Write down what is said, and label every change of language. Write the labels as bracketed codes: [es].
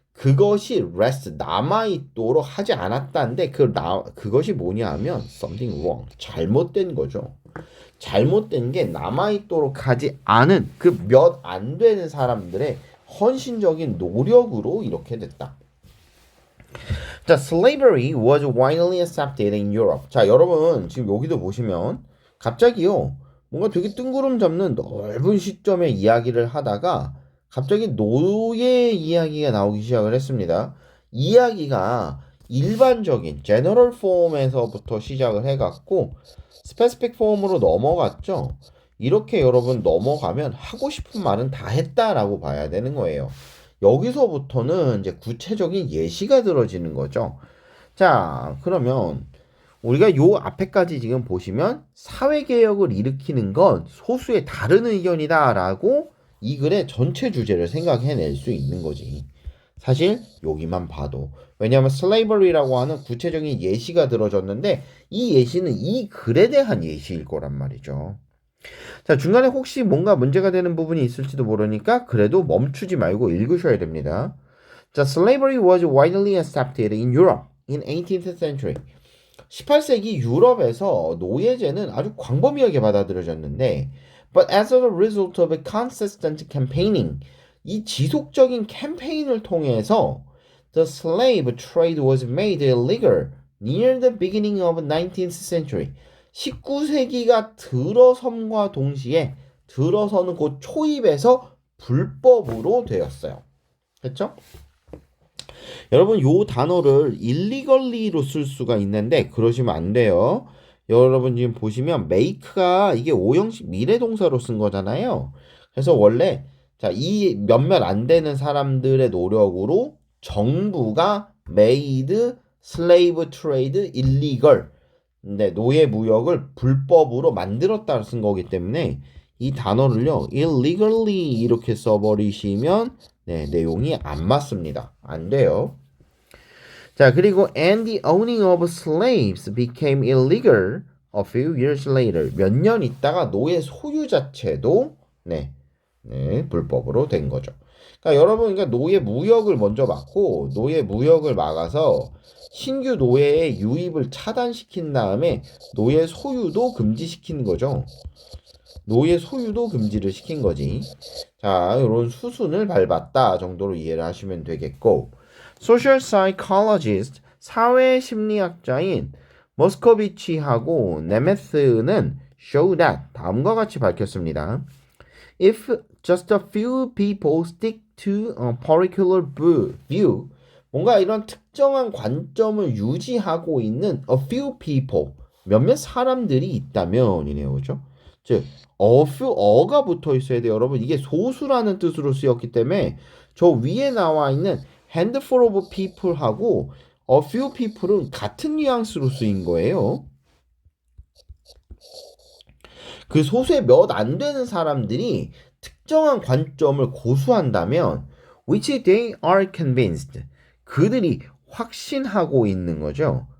[ko] 그것이 rest 남아있도록 하지 않았다는데 그것이 뭐냐 하면 [en] something wrong [ko] 잘못된 거죠. 잘못된 게 남아있도록 하지 않은 그 몇 안 되는 사람들의 헌신적인 노력으로 이렇게 됐다. [en] 자, slavery was widely accepted in Europe. [ko] 자, 여러분 지금 여기도 보시면 갑자기요 뭔가 되게 뜬구름 잡는 넓은 시점의 이야기를 하다가 갑자기 노예 이야기가 나오기 시작을 했습니다. 이야기가 일반적인 general form에서부터 시작을 해갖고 specific form으로 넘어갔죠. 이렇게 여러분 넘어가면 하고 싶은 말은 다 했다라고 봐야 되는 거예요. 여기서부터는 이제 구체적인 예시가 들어지는 거죠. 자, 그러면 우리가 요 앞에까지 지금 보시면 사회개혁을 일으키는 건 소수의 다른 의견이다라고 이 글의 전체 주제를 생각해낼 수 있는 거지. 사실 여기만 봐도 왜냐하면 slavery라고 하는 구체적인 예시가 들어졌는데 이 예시는 이 글에 대한 예시일 거란 말이죠. 자, 중간에 혹시 뭔가 문제가 되는 부분이 있을지도 모르니까 그래도 멈추지 말고 읽으셔야 됩니다. [en] 자, slavery was widely accepted in Europe in 18th century. [ko] 18세기 유럽에서 노예제는 아주 광범위하게 받아들여졌는데 [en] but as a result of a consistent campaigning [ko] 이 지속적인 캠페인을 통해서 [en] the slave trade was made illegal near the beginning of 19th century [ko] 19세기가 들어섬과 동시에 들어서는 곧 초입에서 불법으로 되었어요. 됐죠? 여러분 요 단어를 illegally,로 쓸 수가 있는데 그러시면 안 돼요. 여러분 지금 보시면 make가 이게 5형식 미래동사로 쓴 거잖아요. 그래서 원래 자, 이 몇몇 안 되는 사람들의 노력으로 정부가 [en] made slave trade illegal [ko] 네, 노예 무역을 불법으로 만들었다 쓴 거기 때문에 이 단어를요 illegally 이렇게 써버리시면 네, 내용이 안 맞습니다. 안 돼요. [en] 자, 그리고 and the owning of slaves became illegal a few years later. [ko] 몇 년 있다가 노예 소유 자체도 네, 불법으로 된 거죠. 그러니까 여러분, 그러니까 노예 무역을 먼저 막고 노예 무역을 막아서 신규 노예의 유입을 차단시킨 다음에 노예 소유도 금지시키는 거죠. 노예 소유도 금지를 시킨 거지. 자, 이런 수순을 밟았다 정도로 이해를 하시면 되겠고, social psychologist 사회 심리학자인 머스코비치하고 네메스는 [en] show that [ko] 다음과 같이 밝혔습니다. [en] If just a few people stick to a particular view, [ko] 뭔가 이런 특정한 관점을 유지하고 있는 [en] a few people, [ko] 몇몇 사람들이 있다면이네요, 그죠? 즉, a few, 어가 붙어 있어야 돼요, 여러분. 이게 소수라는 뜻으로 쓰였기 때문에 저 위에 나와 있는 [en] handful of people [ko] 하고 [en] a few people [ko] 은 같은 뉘앙스로 쓰인 거예요. 그 소수의 몇 안 되는 사람들이 특정한 관점을 고수한다면 [en] which they are convinced [ko] 그들이 확신하고 있는 거죠.